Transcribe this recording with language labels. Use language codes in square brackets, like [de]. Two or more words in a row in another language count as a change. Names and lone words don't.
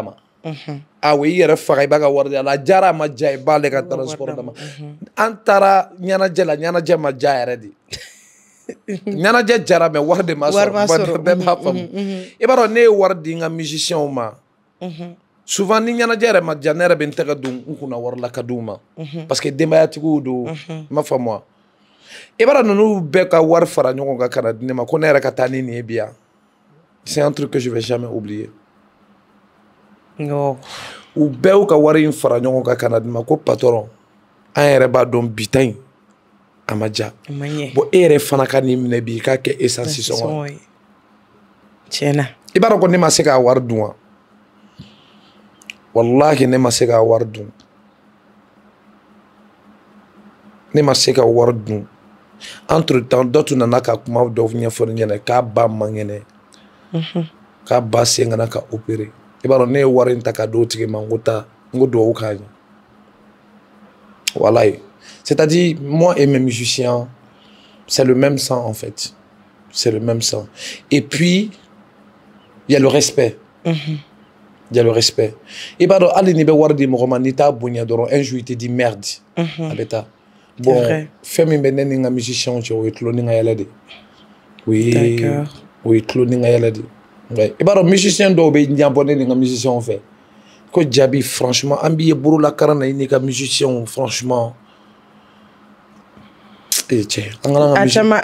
[bm] ma awo i yɛrɛ faga i b'a ka wari d'a la a diyara a ma diya i b'ale ka transport d'a ma an taara ɲɛnajɛ la ɲɛnajɛ ma diya yɛrɛ de ɲɛnajɛ jara mais wari de ma sɔrɔ bɛɛ b'a faamu i b'a dɔn ne ye wari di n ka musiciens ma souvent ni ɲɛnajɛ yɛrɛ ma diya ne yɛrɛ bɛ n tɛgɛ don n kunna wari la ka d'u ma [fr] parce que [bm] denbayatigiw don m'a faamu wa i b'a dɔn ninnu bɛɛ ka wari fara ɲɔgɔn kan ka na di ne ma ko ne yɛrɛ ka taa ni nin ye bi yan [fr] c'est un truc que je vais jamais oublier [bm] u bɛɛ y'u ka wari in fara ɲɔgɔn kan ka na di ma ko patron an yɛrɛ b'a dɔn bi ta in a ma diya bon e yɛrɛ fana ka nin minɛ bi i k'a kɛ essence sɔngɔ ye tiɲɛna i b'a dɔn ko ne ma se k'a wari dun wa wallahi ne ma se k'a wari dun ne ma se ka wari dun [fr] entre temps [bm] dɔ tun nana ka kuma dɔw ɲɛfɔ ne ɲɛna k'a ba man kɛnɛ k'a ba sen kana ka opérer i b'a dɔn ne ye wari in ta ka d'o tigi ma n ko taa n ko duwawu k'a ɲɛ wallahi [fr] c'est-à-dire moi et mes musiciens c'est le même sang en fait c'est le même sang et puis il y a le respect il y a le respect [bm] i b'a dɔn hali n'i bɛ wari di mɔgɔ ma n'i t'a bonya dɔrɔn [fr] un jour il te dit merde [bm] a bɛ taa bon fɛn min bɛ ne ni n ka musiciens cɛ o ye tulo ni ka yɛlɛ de o ye tulo ni ka yɛlɛ de i b'a dɔn musicien dɔw bɛ ɲɛbɔ ne ni n ka musiciens fɛ ko Jabi franchement an b'i ye bololakaran na i n'i ka musiciens franchement cɛ an kana